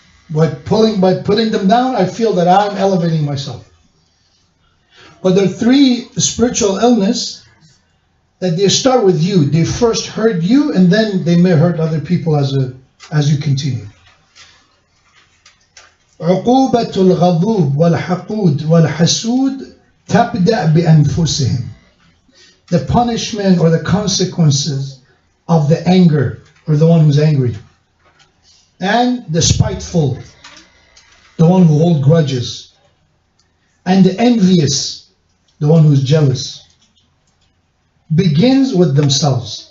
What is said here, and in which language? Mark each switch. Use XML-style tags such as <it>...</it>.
<en>By putting them down, I feel that I'm elevating myself. But there are 3 spiritual illness that they start with you. They first hurt you and then they may hurt other people as you continue.</en> <ar>عقوبة الغضوب والحقود والحسود تبدأ بأنفسهم.</ar> <en>The punishment or the consequences of the anger or the one who's angry. And the spiteful, the one who holds grudges. And the envious, the one who's jealous. Begins with themselves.</en>